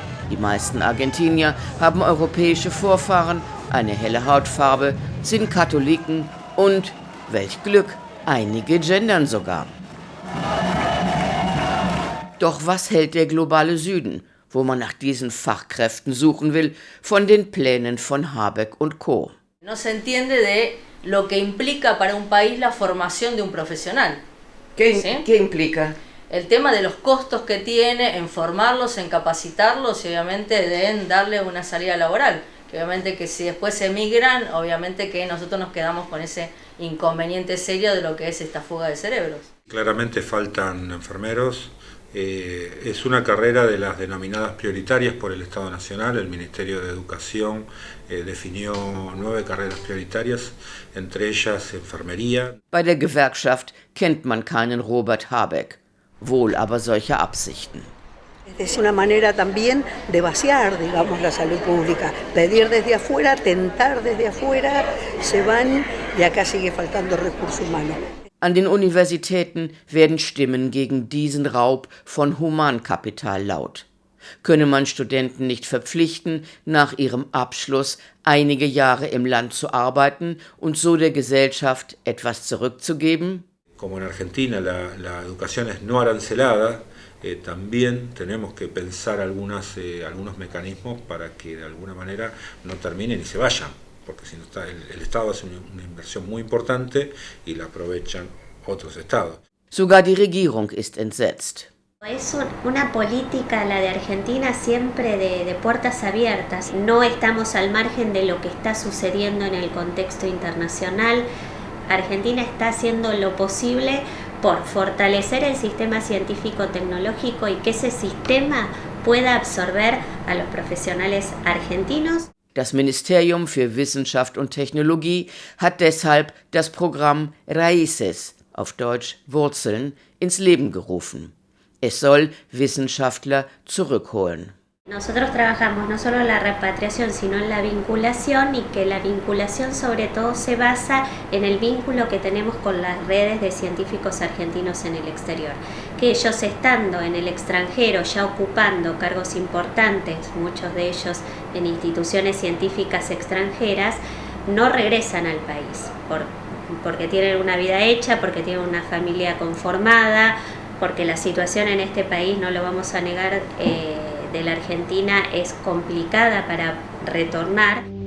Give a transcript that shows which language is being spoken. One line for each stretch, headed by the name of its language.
German: Die meisten Argentinier haben europäische Vorfahren, eine helle Hautfarbe, sind Katholiken und, welch Glück, einige gendern sogar. Doch was hält der globale Süden, wo man nach diesen Fachkräften suchen will, von den Plänen von Habeck und Co.?
Spanish: No se entiende de lo que implica para un país la formación de un profesional. ¿Qué implica? El tema de los costos que tiene en formarlos, en capacitarlos y obviamente en darle una salida laboral. Que obviamente que si después se emigran, obviamente que nosotros nos quedamos con ese inconveniente serio de lo que es esta fuga de cerebros. Claramente faltan enfermeros. Es una carrera de las denominadas prioritarias por el Estado Nacional. El Ministerio de Educación definió 9 carreras prioritarias, entre ellas enfermería.
German: Bei der Gewerkschaft kennt man keinen Robert Habeck, wohl aber solche Absichten.
Spanish: Es una manera también de vaciar, digamos, la salud pública, pedir desde afuera, tentar desde afuera, se van y acá sigue faltando recurso humano.
German: An den Universitäten werden Stimmen gegen diesen Raub von Humankapital laut. Könne man Studenten nicht verpflichten, nach ihrem Abschluss einige Jahre im Land zu arbeiten und so der Gesellschaft etwas zurückzugeben?
Spanish: Como en Argentina la educación es no arancelada, también tenemos que pensar algunos mecanismos para que de alguna manera no terminen y se vayan, porque si no está, el Estado hace una inversión muy importante y la aprovechan otros estados.
German: Sogar die Regierung ist entsetzt.
Spanish: Es una política, la de Argentina, siempre de puertas abiertas. No estamos al margen de lo que está sucediendo en el contexto internacional. Argentina está haciendo lo posible por fortalecer el sistema científico-tecnológico y que ese sistema pueda absorber a los profesionales argentinos.
German: Das Ministerium für Wissenschaft und Technologie hat deshalb das Programm Raíces, auf Deutsch Wurzeln, ins Leben gerufen. Es soll Wissenschaftler zurückholen.
Spanish: Nosotros trabajamos no solo en la repatriación, sino en la vinculación, y que la vinculación sobre todo se basa en el vínculo que tenemos con las redes de científicos argentinos en el exterior. Que ellos, estando en el extranjero, ya ocupando cargos importantes, muchos de ellos en instituciones científicas extranjeras, no regresan al país porque tienen una vida hecha, porque tienen una familia conformada, porque la situación en este país, no lo vamos a negar, de la Argentina es complicada para retornar.